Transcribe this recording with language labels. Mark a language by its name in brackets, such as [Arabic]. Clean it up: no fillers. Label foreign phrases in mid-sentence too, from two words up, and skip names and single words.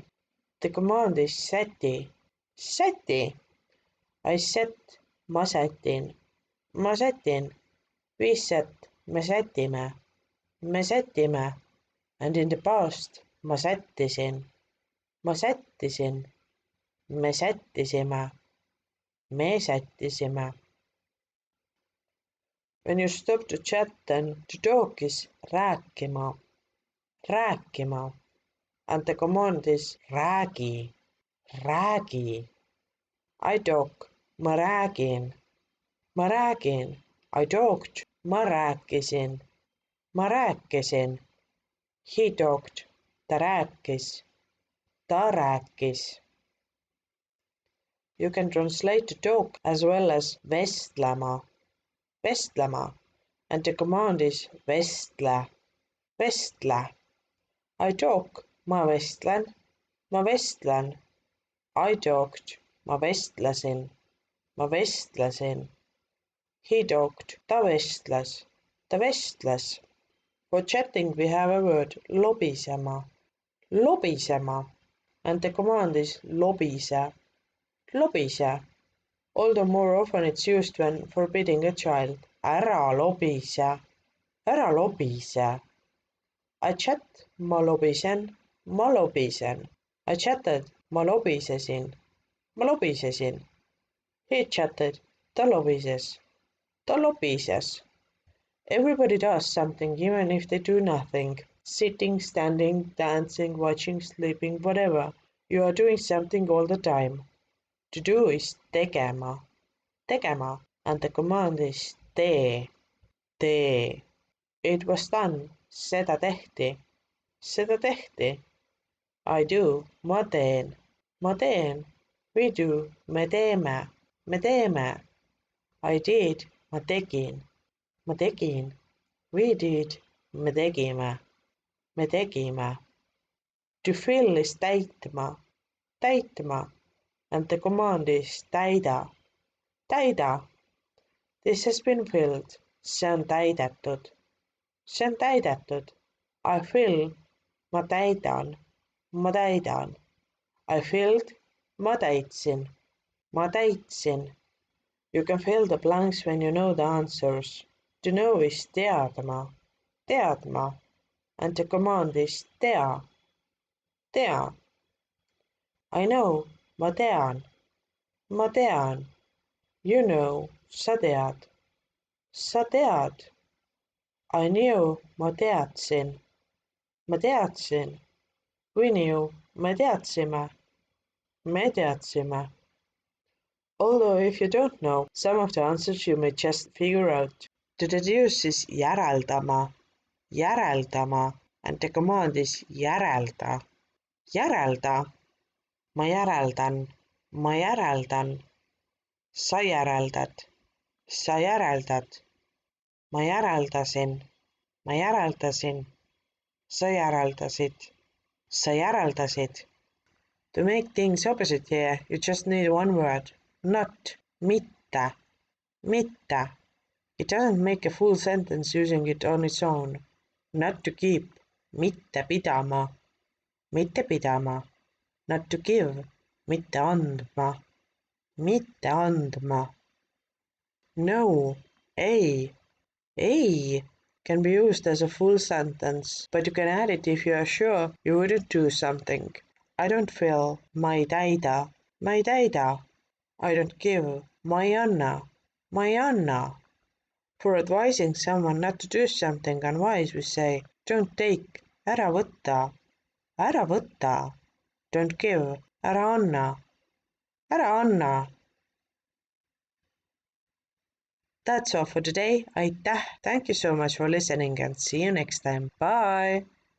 [English] The command is [Estonian] säti. Säti. [English] I set. [Estonian] Ma sätin. Ma sätin. [English] We set. [Estonian] Me sätime. Me sätime. [English] And in the past, [Estonian] ma sättisin. Ma sättisin. Me sättisime. Me sättisime. [English] When you stop to chat, then to talk is [Estonian] rääkima, rääkima. [English] And the command is [Estonian] räägi, räägi. [English] I talk, [Estonian] ma räägin, ma räägin. [English] I talked, [Estonian] ma rääkisin, ma rääkisin. [English] He talked, [Estonian] ta rääkis, ta rääkis. [English] You can translate to talk as well as [Estonian] vestlema, vestlema. [English] And the command is [Estonian] vestle, vestle. [English] I talk, [Estonian] ma vestlen, ma vestlen. [English] I talked, [Estonian] ma vestlesin, ma vestlesin. [English] He talked, [Estonian] ta vestles, ta vestles. [English] For chatting we have a word [Estonian] lobisema, lobisema. [English] And the command is [Estonian] lobise, lobise. [English] Although more often it's used when forbidding a child. [Estonian] Ära lobise, ära lobise. [English] I chat, [Estonian] ma lobisen, ma lobisen. [English] I chatted, [Estonian] ma lobisesin, ma lobisesin. [English] He chatted, [Estonian] ta lobises, ta lobises. [English] Everybody does something even if they do nothing. Sitting, standing, dancing, watching, sleeping, whatever. You are doing something all the time. To do is [Estonian] tegema, tegema. [English] And the command is [Estonian] tee, tee. [English] It was done, [Estonian] seda tehti, seda tehti. [English] I do, [Estonian] ma teen, ma teen. [English] We do, [Estonian] me teeme, me teeme. [English] I did, [Estonian] ma tegin, ma tegin. [English] We did, [Estonian] me tegime, me tegime. [English] To fill is [Estonian] täitma, täitma. [English] And the command is [Estonian] täida, täida. [English] This has been filled, [Estonian] see on täidetud, see on täidetud. [English] I fill, [Estonian] ma täidan, ma täidan. [English] I filled, [Estonian] ma täitsin, ma täitsin. [English] You can fill the blanks when you know the answers. To know is [Estonian] teadma, teadma. [English] And the command is [Estonian] tea, tea. [English] I know, [Estonian] ma tean, ma tean. [English] You know, [Estonian] sa tead, sa tead. [English] I knew, [Estonian] ma teadsin, ma teadsin. [English] We knew, [Estonian] me teadsime, me teadsime. [English] Although if you don't know some of the answers you may just figure out. To deduce is [Estonian] järeldama, järeldama. [English] And the command is [Estonian] järelda, järelda. Ma järeldan, ma järeldan. Sa järeldad, sa järeldad. Ma järeldasin, ma järeldasin. Sa järeldasid, sa järeldasid. [English] To make things opposite here, you just need one word. Not, [Estonian] mitte, mitte. [English] It doesn't make a full sentence using it on its own. Not to keep, [Estonian] mitte pidama, mitte pidama. [English] Not to give, [Estonian] mitte andma, mitte andma. [English] No, [Estonian] ei, ei [English] can be used as a full sentence, but you can add it if you are sure you wouldn't do something. I don't fill, [Estonian] ma ei täida, ma ei täida. [English] I don't give, [Estonian] ma ei anna, ma ei anna. [English] For advising someone not to do something unwise, we say, don't take, [Estonian] ära võta, ära võta. [English] Don't give, [Estonian] ära anna, ära anna. [English] That's all for today. Aitäh! Thank you so much for listening and see you next time. Bye!